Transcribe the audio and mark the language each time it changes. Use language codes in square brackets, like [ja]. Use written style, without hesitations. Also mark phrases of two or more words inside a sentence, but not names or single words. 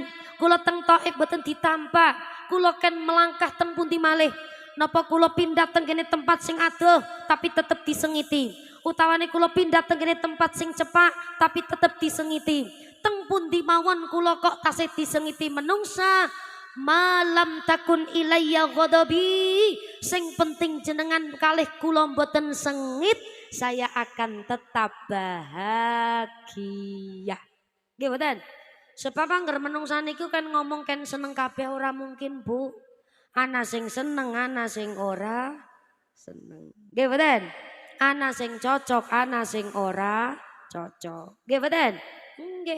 [jv] Kula teng Thaif boten ditampa. Kula ken melangkah teng pundi malih. Napa kula pindah teng kene tempat sing adoh tapi tetep disengiti. Utawane kula pindah teng kene tempat sing cepak tapi tetep disengiti. Teng pundi mawon kula kok tasih disengiti menungsa. [ar] مالم تكن إليّ غضبي, [jv] sing penting jenengan kalih kula mboten sengit, [id] saya akan tetap bahagia. [jv] Nggih mboten? Sebab angger menungsa niku kan ngomong kan seneng kabeh ora mungkin, Bu. Ana sing seneng, ana sing ora seneng. Nggih mboten? Ana sing cocok, ana sing ora cocok. Nggih mboten? Nggih.